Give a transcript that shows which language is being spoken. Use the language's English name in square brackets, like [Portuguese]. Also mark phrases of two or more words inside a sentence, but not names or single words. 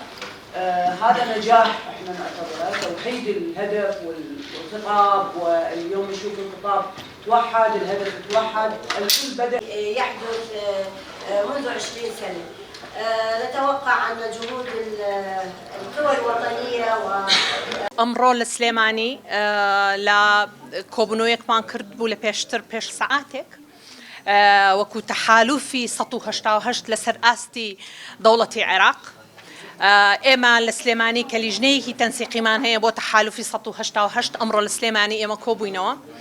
[Arabic] هذا نجاح احنا نعتبره، توحيد الهدف والخطاب، واليوم نشوف الخطاب توحد، الهدف توحد، الكل بدأ يحدث منذ 20 سنة. نتوقع أن جهود القوى الوطنية [Central Kurdish] ئەمڕۆ لە سلێمانی لە کۆبنەوەیەکمان کرد بوو لە پێش سەعاتێک وەکو تەحالوفی 188 لەسەر ئاستی دەوڵەتی عێراق. ئێمە لە سلێمانی کە لیژنەیەکی تەنسیقیمان هەیە بۆ تەحالوفی 188 ئەمڕۆ لە سلێمانی ئێمە کۆبووینەوە.